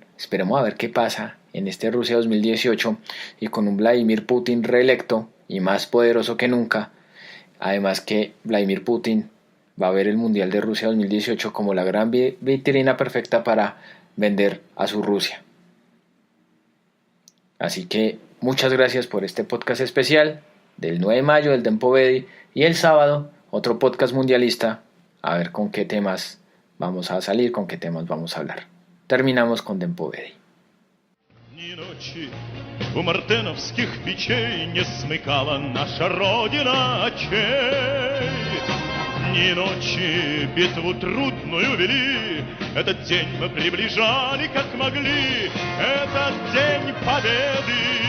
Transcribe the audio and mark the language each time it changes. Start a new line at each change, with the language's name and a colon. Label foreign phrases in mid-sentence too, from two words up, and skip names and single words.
Spanish: Esperemos a ver qué pasa en este Rusia 2018, y con un Vladimir Putin reelecto y más poderoso que nunca, Además que Vladimir Putin va a ver el Mundial de Rusia 2018 como la gran vitrina perfecta para vender a su Rusia. Así que muchas gracias por este podcast especial del 9 de mayo del Tempo Vedi, y el sábado otro podcast mundialista, a ver con qué temas vamos a salir, con qué temas vamos a hablar. Terminamos con Tempo Vedi.
Russian: Ни ночи у мартеновских печей не смыкала наша Родина очей. Ни ночи битву трудную вели, этот день мы приближали как могли, этот день победы.